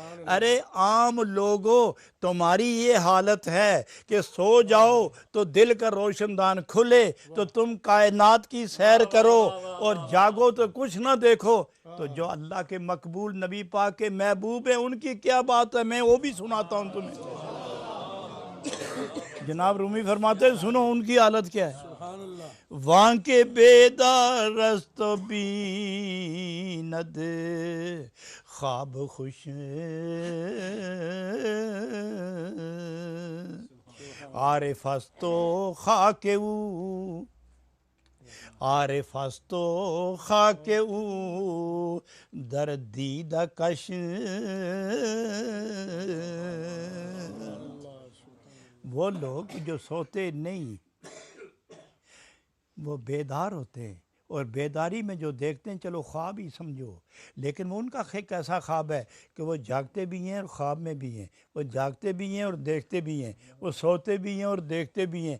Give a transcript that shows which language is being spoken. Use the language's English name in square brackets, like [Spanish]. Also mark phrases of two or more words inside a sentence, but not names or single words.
[Urdu] ارے عام لوگوں، تمہاری یہ حالت ہے کہ سو جاؤ تو دل کا روشن دان کھلے تو تم کائنات کی سیر کرو، اور جاگو تو کچھ نہ دیکھو، تو جو اللہ کے مقبول نبی پاک کے محبوب ہیں ان کی کیا بات ہے، میں وہ بھی سناتا ہوں تمہیں۔ جناب رومی فرماتے ہیں سنو ان کی حالت کیا ہے، [Arabic] سبحان اللہ، [Persian] وہاں کے بیدار است و بیند خواب خوش، عارف است و خاک او، عارف است و خاک او در دیده کش، [Urdu] وہ لوگ جو سوتے نہیں وہ بیدار ہوتے ہیں، اور بیداری میں جو دیکھتے ہیں چلو خواب ہی سمجھو، لیکن وہ ان کا ایک ایسا خواب ہے کہ وہ جاگتے بھی ہیں اور خواب میں بھی ہیں، وہ جاگتے بھی ہیں اور دیکھتے بھی ہیں، وہ سوتے بھی ہیں اور دیکھتے بھی ہیں۔